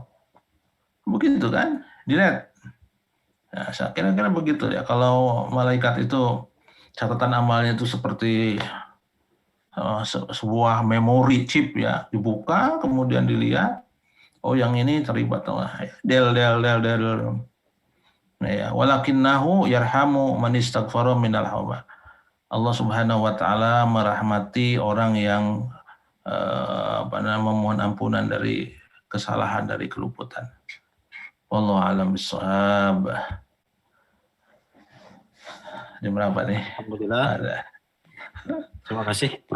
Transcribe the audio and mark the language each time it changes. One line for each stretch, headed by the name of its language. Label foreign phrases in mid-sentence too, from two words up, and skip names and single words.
Indonesian: Begitu kan, delete. Nah, saya kira-kira begitu ya. Kalau malaikat itu catatan amalnya itu seperti sebuah memori chip ya, dibuka kemudian dilihat, oh yang ini terlibat, del del del del.
Arabic: Nah, ya, ولكنه يرحم من استغفر من الحوبة.
Indonesian: Allah
Arabic: سبحانه وتعالى
Indonesian: merahmati orang yang memohon ampunan dari kesalahan, dari keluputan.
Arabic: والله أعلم بالصواب.
Indonesian: Jam berapa nih? Alhamdulillah. Terima kasih Prof.